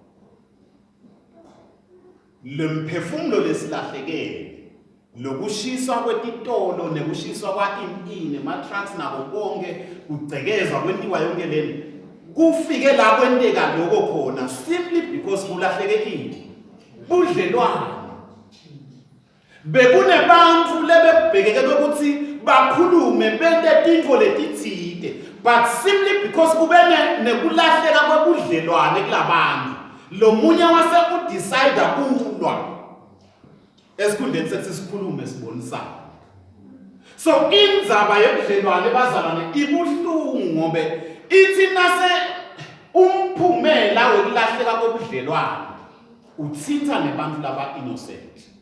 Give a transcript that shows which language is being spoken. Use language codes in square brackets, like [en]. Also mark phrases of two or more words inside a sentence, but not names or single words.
[ss] Lemphefumulo lesilahlekele, lokushiswa kwetitolo nekushiswa kwa-impini, ama-trucks nabo konke kugcekezwa kwentiwa yonke lento. Kufike la kwenteka lokho khona simply because kulahlekile budlelwane. Bekunebantfu lebebhekeke ukuthi bakhulume bente tintfo letitsite, but simply because kube nekulahleka kwebudlelwane kulabantu, lo munye wase udecide kulwa esikhundleni sethi sikhulume sibonisane. So indzaba yebudlelwane bazalwane ibuhlungu ngobe ithi nase umphumela wekulahleka kwebudlelwane utsintsa nebantfu laba innocent.